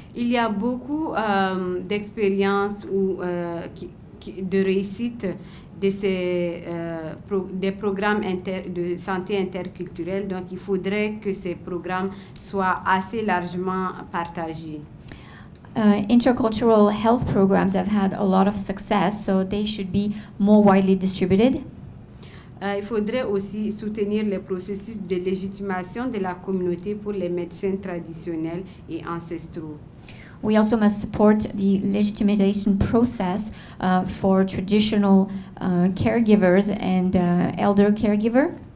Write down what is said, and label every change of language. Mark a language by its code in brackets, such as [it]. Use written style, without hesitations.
[fr] Il y a beaucoup d'expériences de réussite des programmes de santé interculturelle. Donc, il faudrait que ces programmes soient assez largement partagés. [en] Intercultural health programs have had a lot of success, so they should be more widely distributed. [fr] Il faudrait aussi soutenir les processus de légitimation de la communauté pour les médecins traditionnels et ancestraux. [en] We also must support the legitimization process for traditional caregivers and elder caregiver.